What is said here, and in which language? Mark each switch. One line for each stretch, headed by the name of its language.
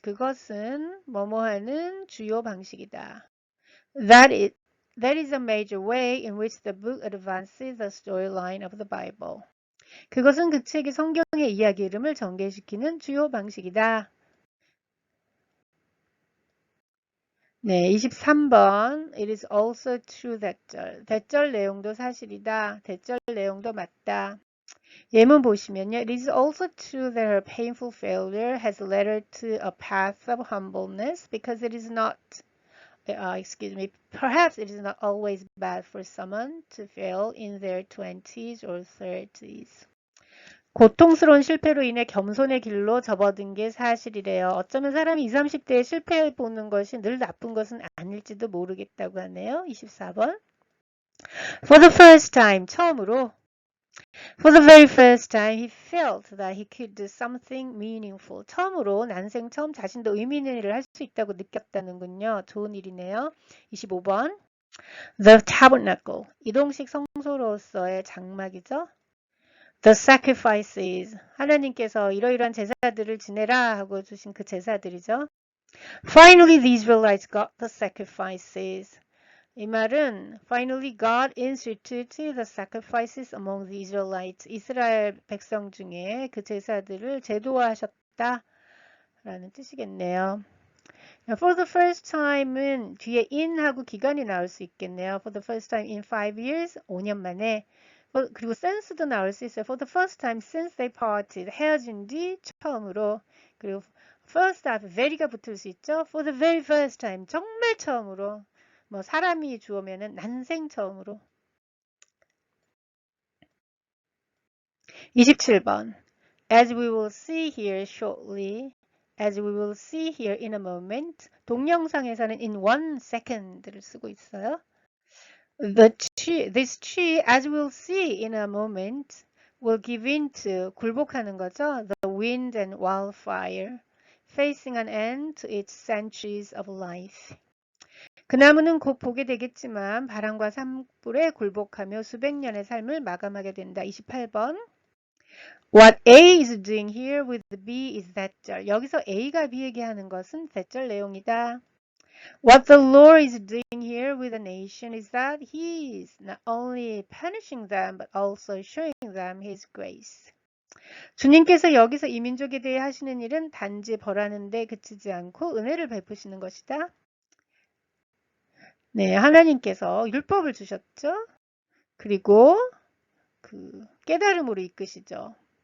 Korean: 그것은 뭐뭐 하는 주요 방식이다.
English: That is a major way in which the book advances the storyline of the Bible.
Korean: 그것은 그 책이 성경의 이야기 이름을 전개시키는 주요 방식이다. 네, 23번.
English: It is also true that
Korean: 대절 내용도 사실이다. 대절 내용도 맞다. 예문 보시면요.
English: It is also true that her painful failure has led her to a path of humbleness because it is not, perhaps it is not always bad for someone to fail in their 20s or 30s.
Korean: 고통스러운 실패로 인해 겸손의 길로 접어든 게 사실이래요. 어쩌면 사람이 20, 30대에 실패해보는 것이 늘 나쁜 것은 아닐지도 모르겠다고 하네요. 24번.
English: For the first time,
Korean: 처음으로.
English: For the very first time, he felt that he could do something meaningful.
Korean: 처음으로 난생 처음 자신도 의미 있는 일을 할 수 있다고 느꼈다는군요. 좋은 일이네요. 25번.
English: The tabernacle.
Korean: 이동식 성소로서의 장막이죠.
English: The sacrifices.
Korean: 하나님께서 이러이러한 제사들을 지내라 하고 주신 그 제사들이죠.
English: Finally, the Israelites got the sacrifices.
Korean: 이 말은
English: finally God instituted the sacrifices among the Israelites.
Korean: 이스라엘 백성 중에 그 제사들을 제도화하셨다 라는 뜻이겠네요.
English: For the first time
Korean: 은 뒤에 in하고 기간이 나올 수 있겠네요.
English: For the first time in 5 years,
Korean: 5년 만에.
English: 그리고 since도 나올 수 있어요. For the first time since they parted,
Korean: 헤어진 뒤 처음으로. 그리고 first 앞에 very가 붙을 수 있죠.
English: For the very first time,
Korean: 정말 처음으로. 뭐 사람이 주어면은 난생 처음으로. 27번.
English: As we will see here shortly, as we will see here in a moment.
Korean: 동영상에서는 in 1 second를 쓰고 있어요.
English: This tree, as we'll see in a moment, will give in to
Korean: 굴복하는 거죠.
English: The wind and wildfire, facing an end to its centuries of life.
Korean: 그 나무는 곧 보게 되겠지만 바람과 산불에 굴복하며 수백 년의 삶을 마감하게 된다. 28번.
English: What A is doing here with B is that절.
Korean: 여기서 A가 B에게 하는 것은 that절 내용이다.
English: What the Lord is doing here with the nation is that He is not only punishing them but also showing them His grace.
Korean: 주님께서 여기서 이 민족에 대해 하시는 일은 단지 벌하는 데 그치지 않고 은혜를 베푸시는 것이다. 네, 하나님께서 율법을 주셨죠. 그리고 그 깨달음으로 이끄시죠.